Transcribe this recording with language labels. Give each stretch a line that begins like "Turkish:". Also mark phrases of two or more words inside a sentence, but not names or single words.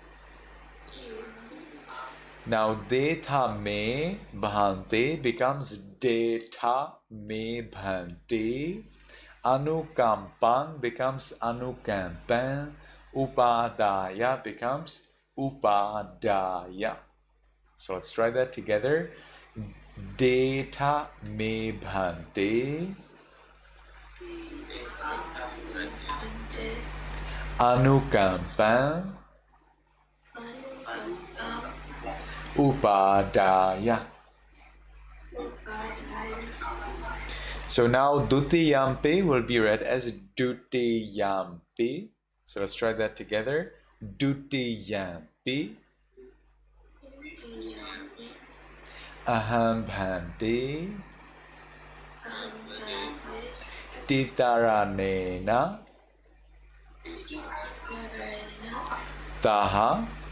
English: Now
Pali: Deta me bhante
English: becomes
Pali: Deta me bhante.
English: Anukampang becomes Anukampan. Upadaya becomes Upadaya. So let's try that together.
Pali: Deta me bhante.
English: Anukampan. Upadaya. So now Dutiyampi will be read as Dutiyampi. So let's try that together.
Pali: Dutiyampi. Aham bhanti.
English: Titaranena. Taha.